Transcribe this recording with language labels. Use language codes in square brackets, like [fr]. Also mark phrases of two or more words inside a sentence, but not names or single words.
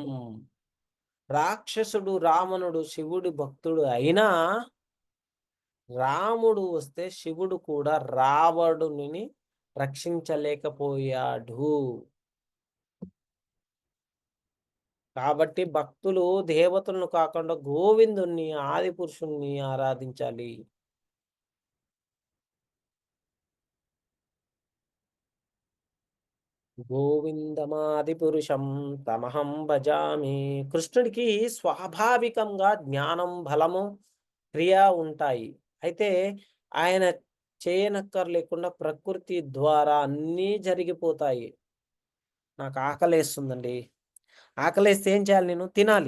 [te] రాక్షసుడు రావణుడు శివుడి భక్తుడు అయినా, రాముడు వస్తే శివుడు కూడా రావణుని రక్షించలేకపోయాడు. కాబట్టి భక్తులు దేవతలను కాకుండా గోవిందుణ్ణి, ఆది పురుషుణ్ణి ఆరాధించాలి. [sa] गोविन्दमादि पुरुषं तमहं भजामि. [te] కృష్ణుడికి స్వాభావికంగా జ్ఞానం, బలము, క్రియ ఉంటాయి. అయితే ఆయన చేయనక్కర్లేకుండా ప్రకృతి ద్వారా అన్నీ జరిగిపోతాయి. నాకు ఆకలేస్తుందండి. ఆకలేస్తే ఏం చేయాలి నేను? తినాలి.